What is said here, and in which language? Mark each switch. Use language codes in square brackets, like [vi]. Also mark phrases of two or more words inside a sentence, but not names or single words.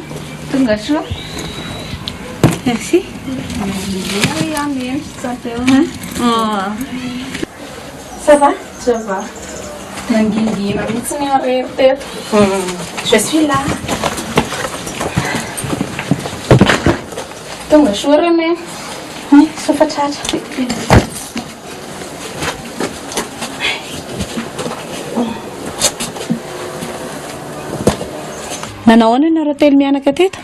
[mg] Tonga soa. [fr] Merci. Ça va? Ça va. [mg] Nanguingina, mitsiny arery teto. [fr] Je suis là. [mg] Tonga soa rene. Sofa tratra. Nanao any ianareo telo mianaka teto?